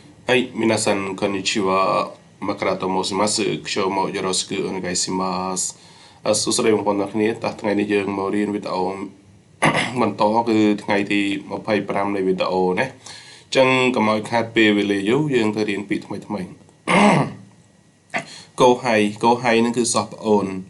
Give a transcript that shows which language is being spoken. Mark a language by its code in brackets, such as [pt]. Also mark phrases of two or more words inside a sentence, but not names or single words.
[ja] はい、皆さん、こんにちは。マカラと申します。今日もよろしくお願いします。 [km] សួស្តីបងប្អូនទាំងគ្នាតោះថ្ងៃនេះយើងមករៀនវីដេអូបន្តគឺថ្ងៃទី25នៃវីដេអូណាអញ្ចឹងកុំឲ្យខាតពេលវេលាយូរយើងទៅរៀនពាក្យថ្មីកោហៃនឹងគឺសោះប្អូន